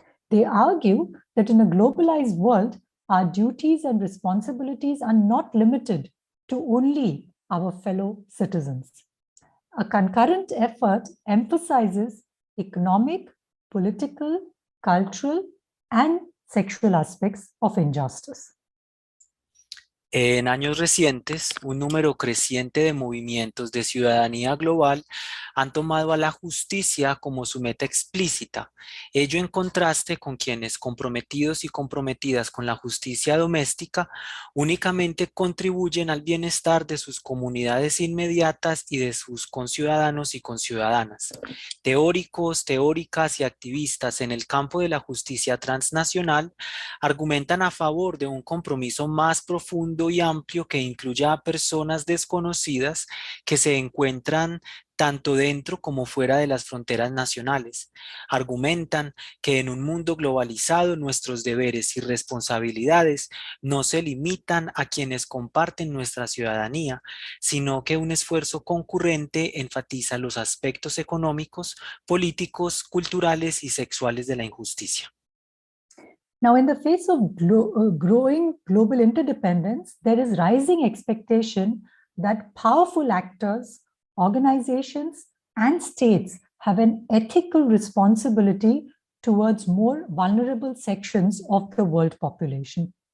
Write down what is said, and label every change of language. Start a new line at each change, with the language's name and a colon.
English: They argue that in a globalized world, our duties and responsibilities are not limited to only our fellow citizens. A concurrent effort emphasizes economic, political, cultural, and sexual aspects of injustice.
Spanish: En años recientes, un número creciente de movimientos de ciudadanía global han tomado a la justicia como su meta explícita, ello en contraste con quienes comprometidos y comprometidas con la justicia doméstica únicamente contribuyen al bienestar de sus comunidades inmediatas y de sus conciudadanos y conciudadanas. Teóricos, teóricas y activistas en el campo de la justicia transnacional argumentan a favor de un compromiso más profundo y amplio que incluya a personas desconocidas que se encuentran tanto dentro como fuera de las fronteras nacionales. Argumentan que en un mundo globalizado nuestros deberes y responsabilidades no se limitan a quienes comparten nuestra ciudadanía, sino que un esfuerzo concurrente enfatiza los aspectos económicos, políticos, culturales y sexuales de la injusticia.
English: Now, in the face of growing global interdependence, there is rising expectation that powerful actors, organizations, and states have an ethical responsibility towards more vulnerable sections of the world population.